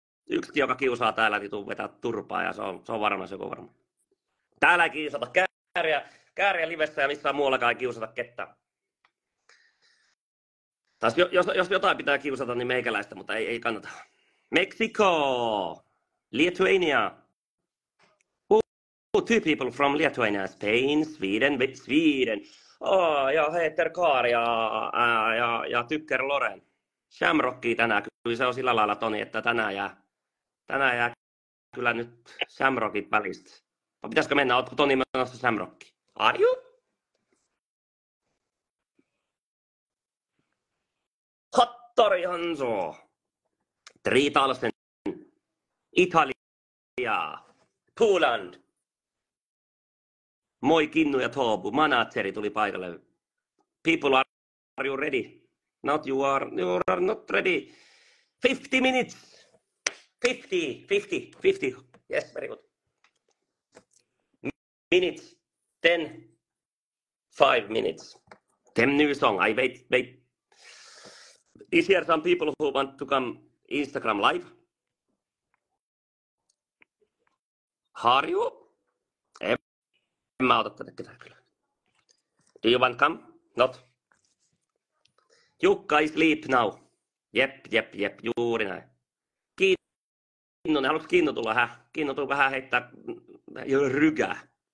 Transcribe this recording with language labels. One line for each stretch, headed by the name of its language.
Finnish: Yksi, joka kiusaa täällä, niin tuu vetää turpaa ja se on varma, se on varma. Täällä ei kiusata kääriä livessä ja missään muuallakaan ei kiusata ketään. Taas jos jotain pitää kiusata, niin meikäläistä, mutta ei kannata.
English: Mexico, Lithuania. Two people from Lithuania, Spain, Sweden.
Finnish: Ja Heter Kaar ja Tykker Loren. Shamrockia tänään, kyllä se on sillä lailla Toni, että tänään jää kyllä nyt Shamrockit välistä. Vai pitäisikö mennä, ootko Toni menossa Shamrockiin?
English: Are you? Hattori Hanso. 3000. Italia. Poland.
Finnish: Moi Kinnu ja Toobu. Manageri tuli paikalle.
English: People, are you ready? Not you are not ready. 50 minutes. 50. Yes, very good. Minutes. 10. 5 minutes. 10 new song. I wait. Is here some people who want to come Instagram live? Are you?
Finnish: En mä ota tätä ketään kyllä.
English: Do you want come? Not. Jukka is sleep now. Jep.
Finnish: Juuri näin. Kinnunen, haluatko Kinnu tulla? Kinnu tuu vähän heittää rygää.